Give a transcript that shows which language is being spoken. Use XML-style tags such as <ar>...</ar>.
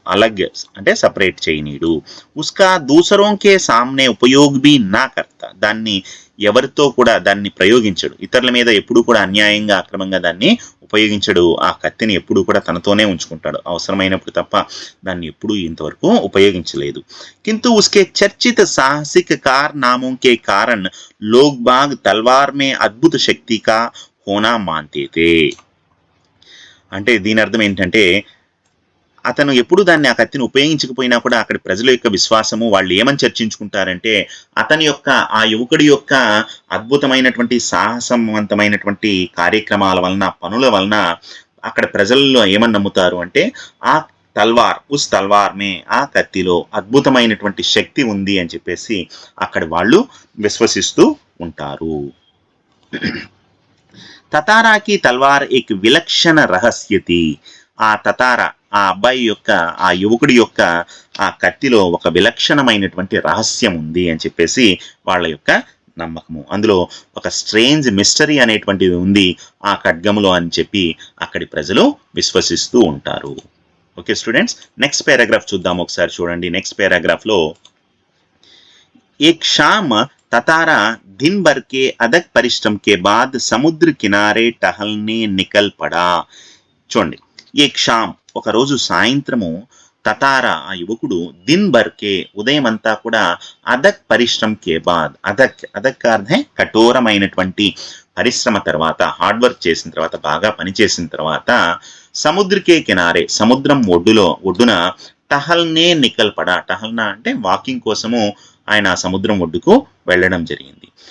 <te>అలగ్ అంటే separate చేయనీడు.</te> <hi>ఉస్కా దూసరోంకే సామ్నే Upayog B నా కర్తా</hi> <te>దాన్ని ఎవరితో కూడా దాన్ని ప్రయోగించడు, ఇతరుల మీద ఎప్పుడు కూడా అన్యాయంగా అక్రమంగా దాన్ని ఉపయోగించడు. ఆ కత్తిని ఎప్పుడు కూడా తనతోనే ఉంచుకుంటాడు, అవసరమైనప్పుడు తప్ప దాన్ని ఎప్పుడూ ఇంతవరకు ఉపయోగించలేదు.</te> <hi>किंतु उसके चर्चित साहसिक कारनामों के कारण लोग बाग तलवार में अद्भुत शक्ति का होना मानते थे.</hi> <te>అంటే దీని అర్థం ఏంటంటే అతను ఎప్పుడు దాన్ని ఆ కత్తిని ఉపయోగించకపోయినా కూడా అక్కడి ప్రజల యొక్క విశ్వాసము వాళ్ళు ఏమని చర్చించుకుంటారంటే అతని యొక్క ఆ యువకుడి యొక్క అద్భుతమైనటువంటి సాహసవంతమైనటువంటి కార్యక్రమాల వలన పనుల వలన అక్కడ ప్రజల్లో ఏమని నమ్ముతారు అంటే ఆ తల్వార్</te> <hi>ఉస్ తల్వార్ మే</hi> <te>ఆ కత్తిలో అద్భుతమైనటువంటి శక్తి ఉంది అని చెప్పేసి అక్కడ వాళ్ళు విశ్వసిస్తూ ఉంటారు.</te> <hi>తతారాకి తల్వార్ ఏక్ విలక్షణ రహస్యతి</hi> <te>ఆ తతారా ఆ అబ్బాయి యొక్క ఆ యువకుడి యొక్క ఆ కత్తిలో ఒక విలక్షణమైనటువంటి రహస్యం ఉంది అని చెప్పేసి వాళ్ళ యొక్క నమ్మకము. అందులో ఒక స్ట్రేంజ్ మిస్టరీ అనేటువంటిది ఉంది ఆ ఖడ్గములో అని చెప్పి అక్కడి ప్రజలు విశ్వసిస్తూ ఉంటారు. ఓకే స్టూడెంట్స్, నెక్స్ట్ పారాగ్రాఫ్ చూద్దాం ఒకసారి చూడండి. నెక్స్ట్ పారాగ్రాఫ్ లో</te> <hi>एक शाम ततारा दिन भर के अदक परिश्रम के बाद समुद्र किनारे टहलने निकल पड़ा.</hi> <te>చూడండి,</te> <hi>एक शाम</hi> <te>ఒక రోజు సాయంత్రము తతారా ఆ యువకుడు</te> <hi>దిన్ భర్కే</hi> <te>ఉదయం అంతా కూడా</te> <hi>అదక్ పరిశ్రమ్ కే బాద్</hi> <te>అదక్ అర్థం కఠోరమైనటువంటి పరిశ్రమ తర్వాత హార్డ్ వర్క్ చేసిన తర్వాత బాగా పనిచేసిన తర్వాత</te> <hi>సముద్రకే కినారే</hi> <te>సముద్రం ఒడ్డున</te> <hi>టహల్నే నికల్పడా</hi> <te>టహల్నా అంటే వాకింగ్ కోసము ఆయన సముద్రం ఒడ్డుకు వెళ్ళడం జరిగింది.</te>